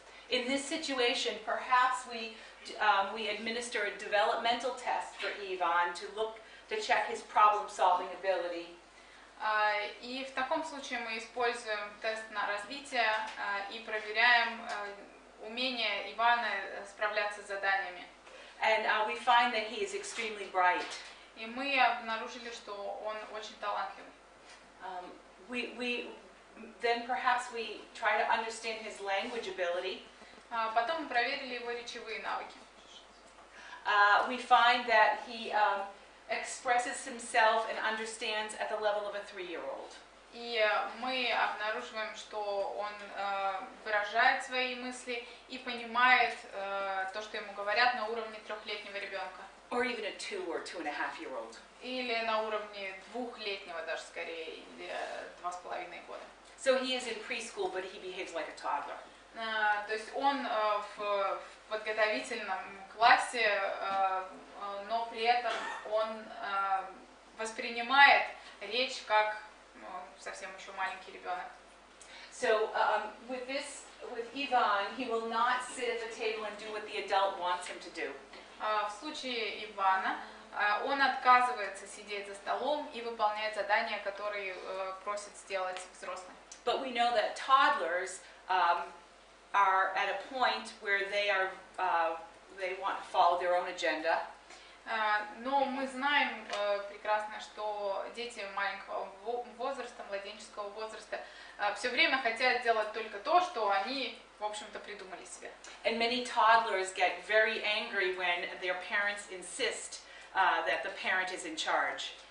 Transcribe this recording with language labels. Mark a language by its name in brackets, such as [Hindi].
[English] in this situation, perhaps we administer a developmental test for Ivan to check his problem-solving ability. [Russian] И в таком случае мы используем тест на развитие и проверяем умение Ивана справляться с заданиями. [English] And we find that he is extremely bright. [Russian] И мы обнаружили, что он очень талантливый. [English] Then perhaps we try to understand his language ability. [Russian] Потом мы проверили его речевые навыки. [English] We find that he expresses himself and understands at the level of a 3-year-old. [Russian] И мы обнаруживаем, что он выражает свои мысли и понимает то, что ему говорят, на уровне 3-летнего ребенка. [English] Or even a 2 or 2.5-year-old. [Russian] Или на уровне 2-летнего даже скорее, или 2,5 года. [English] So he is in preschool, but he behaves like a toddler. [Russian] То есть он в подготовительном классе, но при этом он воспринимает речь как совсем еще маленький ребенок. [English] So with Ivan, he will not sit at the table and do what the adult wants him to do. [Russian] В случае Ивана он отказывается сидеть за столом и выполнять задания, которые просит сделать взрослый. [English] But we know that toddlers are at a point where they want to follow their own agenda. [Russian] Но мы знаем прекрасно, что дети маленького возраста, младенческого возраста, все время хотят делать только то, что они, в общем-то, придумали себе. [English] And many toddlers get very angry when their parents insist that the parent is in charge.